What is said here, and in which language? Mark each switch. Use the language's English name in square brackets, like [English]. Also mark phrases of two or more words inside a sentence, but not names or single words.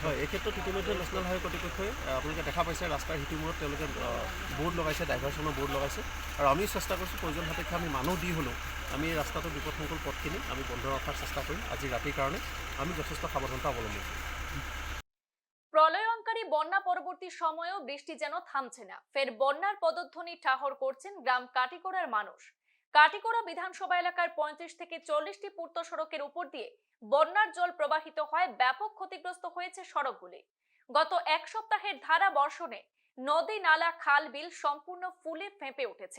[Assamese] হয়, এই ক্ষেত্ৰত ইতিমধ্যে [English] National Highway [Assamese] কৰ্তৃপক্ষই আপোনালোকে দেখা পাইছে ৰাস্তাৰ সিটোমূৰত তেওঁলোকে বৰ্ড লগাইছে, ডাইভাৰচনৰ বৰ্ড লগাইছে। আৰু আমি চেষ্টা কৰিছোঁ প্ৰয়োজন সাপেক্ষে আমি মানুহ দি হ'লেও আমি ৰাস্তাটোৰ বিপদসংকুল পথখিনি আমি বন্ধ ৰখাৰ চেষ্টা কৰিম। আজি ৰাতিৰ কাৰণে আমি যথেষ্ট সাৱধানতা অৱলম্বন কৰিম। [Bangla] প্রলয়ঙ্কারী বন্যা পরবর্তী সময়েও বৃষ্টি যেন থামছে না। ফের বন্যার পদধ্বনি ঠাহর করছেন গ্রাম কাটিগড়ার মানুষ। কাটিগড়া বিধানসভা এলাকার 35 থেকে 40টি পূর্ত সড়কের উপর দিয়ে বন্যার জল প্রবাহিত হয়। ব্যাপক ক্ষতিগ্রস্ত হয়েছে সড়কগুলি। গত এক সপ্তাহের ধারা বর্ষণে নদী, নালা, খাল, বিল সম্পূর্ণ ফুলে ফেঁপে উঠেছে।